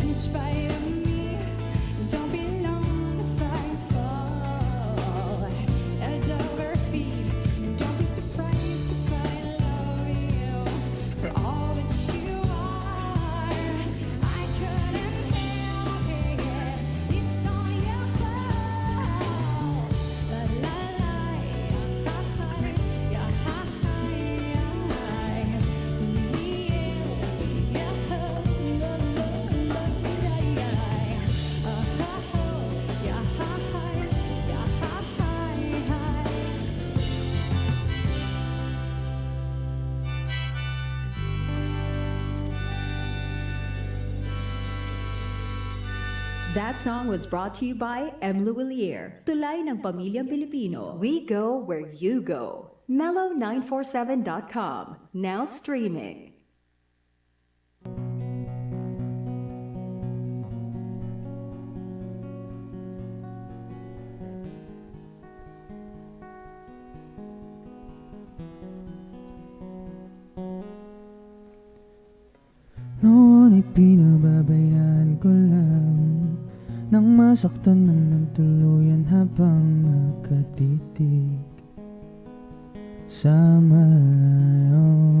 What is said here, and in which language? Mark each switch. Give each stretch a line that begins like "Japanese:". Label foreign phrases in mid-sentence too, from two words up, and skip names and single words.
English: In spite of me, you don't belong to fight for. Head over feet, don't be surprised if I love you for all that you are. I couldn't help it, it's all your fault. La la la, ya ha ha, ya ha ha, ya ha. Ya ha, la la la, ya ha ha, ya ha ha, ya ha ha. That song was brought to you by M.
Filipino: Luwilier, Tulay ng Pamilyang Pilipino.
English: We go where you go. Mellow947.com, now streaming.
Filipino: Noon ay pinababayaan ko lang nang masaktan ng tuluyan habang nakatitig sa malayo.